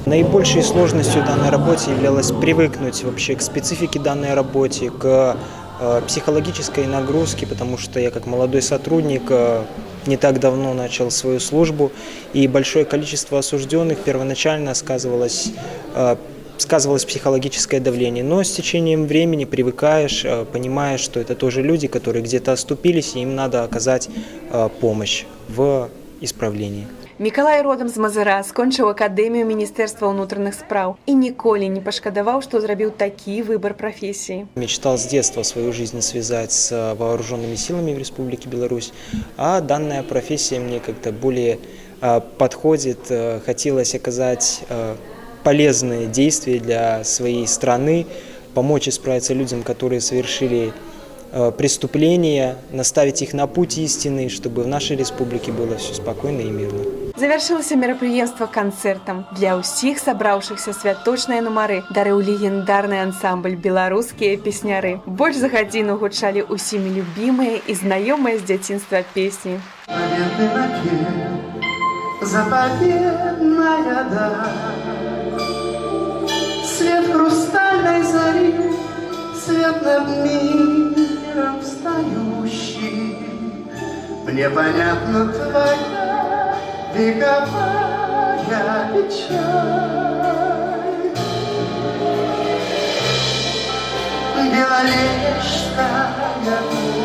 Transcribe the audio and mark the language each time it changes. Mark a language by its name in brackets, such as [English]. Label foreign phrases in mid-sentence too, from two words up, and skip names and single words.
[Russian] Наибольшей сложностью данной работы являлось привыкнуть вообще к специфике данной работы, к психологической нагрузке, потому что я как молодой сотрудник не так давно начал свою службу, и большое количество осужденных первоначально сказывалось психологическое давление, но с течением времени привыкаешь, понимаешь, что это тоже люди, которые где-то оступились, и им надо оказать помощь в исправлении. [Belarusian] Миколай родом з Мазыра, скончыў акадэмію Міністэрства ўнутраных спраў і ніколі не пашкадаваў, што зрабіў такі выбор профессии. [Russian] Мечтал с детства свою жизнь связать с вооруженными силами в Республике Беларусь, а данная профессия мне как-то более подходит. Хотелось оказать полезные действия для своей страны, помочь исправиться людям, которые совершили преступления, наставить их на путь истины, чтобы в нашей республике было все спокойно и мирно. [Belarusian] Завяршылася мерапрыемства канцэртам. Для ўсіх сабраўшыхся святочныя нумары дарыў легендарны ансамбль «Беларускія песняры». Больш за гадзіну гучалі усімі любімыя і знаёмыя з дзяцінства песні. [Russian] Заповедная даль, свет хрустальной зари, свет над миром встающий. Мне понятна твоя вековая печаль. Беловежская